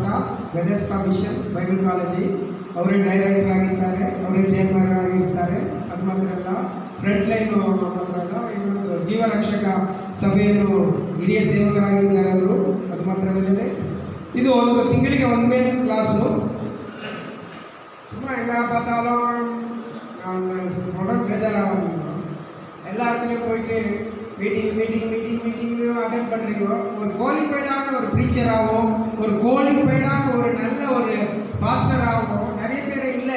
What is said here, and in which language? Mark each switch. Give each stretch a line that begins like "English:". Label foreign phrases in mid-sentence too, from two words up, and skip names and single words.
Kannada: ವೆದೆಸ್ತಾ ಮಿಷನ್ ಬೈಬಲ್ ಕಾಲೇಜಿ ಅವರೇ ಡೈರೆಕ್ಟರ್ ಆಗಿರ್ತಾರೆ, ಅವರೇ ಚೇರ್ಮನ್ ಆಗಿರ್ತಾರೆ. ಅದು ಮಾತ್ರ ಅಲ್ಲ, ಫ್ರಂಟ್ ಲೈನ್ ಮಾತ್ರ ಅಲ್ಲ, ಇನ್ನೊಂದು ಜೀವರಕ್ಷಕ ಸಭೆಯನ್ನು ಹಿರಿಯ ಸೇವಕರಾಗಿದ್ದಾರೆ ಅವರು. ಅದು ಮಾತ್ರವಲ್ಲದೆ ಇದು ಒಂದು ತಿಂಗಳಿಗೆ ಒಮ್ಮೆ ಕ್ಲಾಸು.
Tamil: சும்மா எங்கே பார்த்தாலும் உடம்பு பேஜாராகும். எல்லா இடத்துலையும் போயிட்டு
English: meeting attend
Tamil: பண்ணுறீங்க. ஒரு குவாலிஃபைடான ஒரு ப்ரீச்சராகவும் ஒரு குவாலிஃபைடான ஒரு நல்ல ஒரு பாஸ்டராகவும் நிறைய பேர் இல்லை.